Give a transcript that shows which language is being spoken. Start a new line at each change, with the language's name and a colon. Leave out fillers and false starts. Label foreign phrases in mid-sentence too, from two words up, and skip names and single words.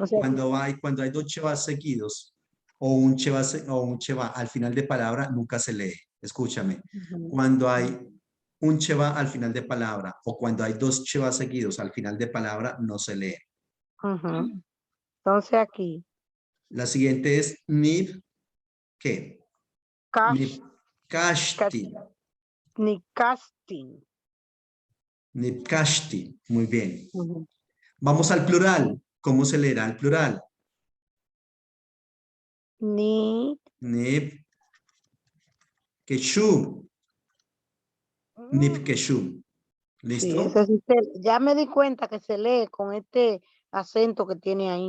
Spanish: Cuando hay dos chevas seguidos o un cheva al final de palabra, nunca se lee. Escúchame. Cuando hay un cheva al final de palabra o cuando hay dos chevas seguidos al final de palabra, no se lee. Entonces aquí. La siguiente es nib, ¿qué? Nipkashti. Nikastin. Nipkashti. Muy bien. Vamos al plural. ¿Cómo se leerá el plural? Nip. Nipkeshu. Nipkeshu. ¿Listo? Sí, ya me di cuenta que se lee con este acento que tiene ahí.